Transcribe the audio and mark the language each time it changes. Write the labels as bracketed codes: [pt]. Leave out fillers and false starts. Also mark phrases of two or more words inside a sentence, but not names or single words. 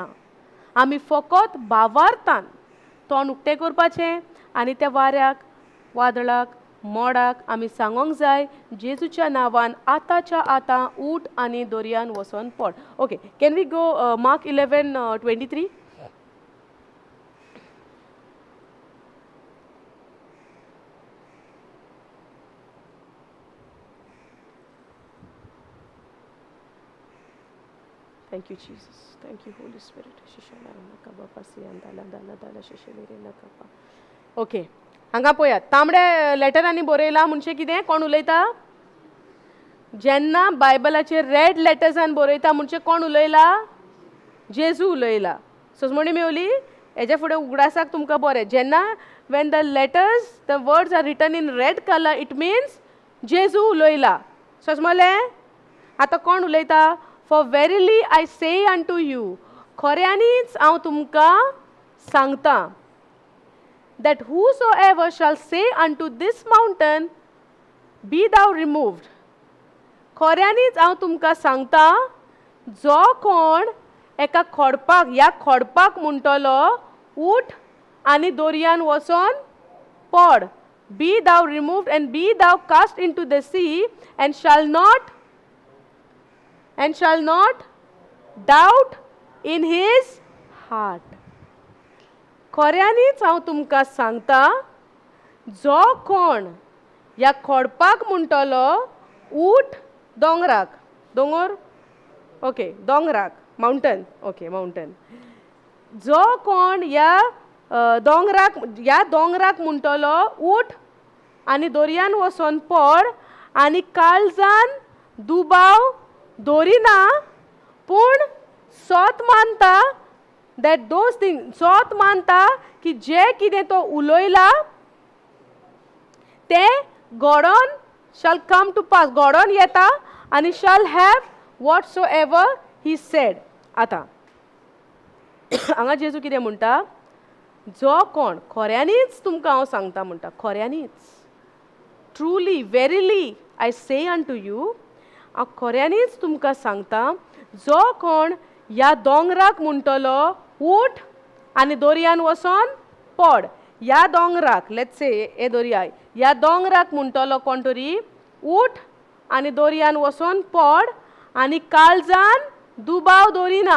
[kok] आमी फकत भावार्थान तोंड उक्तें करपाचें आनी त्या वाऱ्याक वादळाक मोडाक आमी सांगोंक जाय जेजूच्या नांवान आतांच्या आतां उठ आनी दर्यान वचोन पड. [en] OK. Can we go Mark 11:23. Thank you, Jesus. Thank you, Holy Spirit. ओके. [kok] हांगा पळयात तांबडे लेटरांनी बरयला म्हणजे कितें कोण उलयता. जेन्ना बायबलाचेर रेड लेटर्सान बरयता म्हणजे कोण उलयला. जेजू उलयला. सोजमणी मेवली. हेजे फुडें उगडासाक तुमकां बरें. [en] जेन्ना when the letters, the words are written in red color, it means [kok] जेजू उलयला. सोजमलें. आतां कोण उलयता. [en] For verily I say unto you, [kok] खऱ्यांनीच हांव तुमकां सांगता, [en] that whosoever shall say unto this mountain, be thou removed. [kok] खऱ्यांनीच हांव तुमकां सांगता, जो कोण एका खोडपाक ह्या खोडपाक म्हणटलो उठ आनी दर्यान वचोन पड. [en] Be thou removed and be thou cast into the sea and shall not doubt in his heart. [kok] खऱ्यांनीच हांव तुमकां सांगता, जो कोण ह्या खोडपाक म्हणटलो उठ दोंगराक. दोंगर. ओके. दोंगराक. माउंटन. ओके. माउंटन. जो कोण ह्या दोंगराक म्हणटलो उठ आनी दर्यान वचोन पड आनी काळजान दुबाव दवरिना पूण सोत मानता [en] that those things [kok] सोत मानता की जे कितें तो उलयला तें घडोवन [en] shall come to pass. [kok] घडोवन येता आनी [en] shall have whatsoever he said. [kok] आतां हांगा जेजू कितें म्हणटा. जो कोण खऱ्यांनीच तुमकां हांव सांगता म्हणटा. खऱ्यांनीच. [en] truly verily I say unto you, [kok] हांव खऱ्यांनीच तुमकां सांगता, जो कोण ह्या दोंगराक म्हणटलो उठ आनी दर्यान वचोन पड. ह्या दोंगराक [en] let's say [kok] हे दर्याय ह्या दोंगराक म्हणटलो कोण तरी उठ आनी दर्यान वचोन पड आनी काळजान दुबाव दवरिना.